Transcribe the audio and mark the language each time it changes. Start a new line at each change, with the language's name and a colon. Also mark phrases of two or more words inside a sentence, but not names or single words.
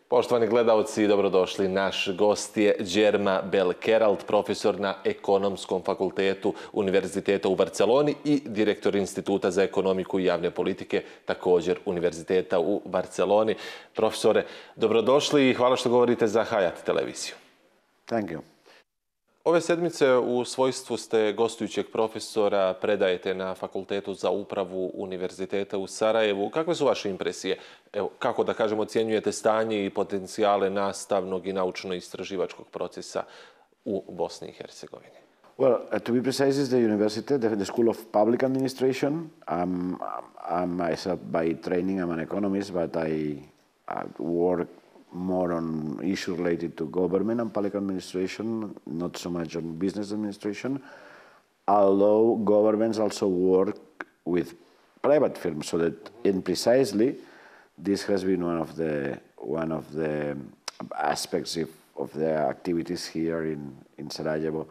Bosnian: Poštovani gledalci, dobrodošli. Naš gost je Germa Queralt, profesor na Ekonomskom fakultetu Univerziteta u Barceloni i direktor Instituta za ekonomiku i javne politike, također Univerziteta u Barceloni. Profesore, dobrodošli i hvala što govorite za Hayat televiziju.
English: Thank you.
Bosnian: Ove sedmice u svojstvu ste gostujućeg profesora, predajete na Fakultetu za upravu Univerziteta u Sarajevu. Kakve su vaše impresije? Evo, kako da kažemo, ocjenjujete stanje i potencijale nastavnog i naučno-istraživačkog procesa u Bosni i Hercegovini?
English: Well, to be precise, is the university, the School of Public Administration. I'm myself by training, I'm an economist, but I work more on issues related to government and public administration, not so much on business administration, although governments also work with private firms, so that precisely this has been one of the aspects of the activities here in Sarajevo.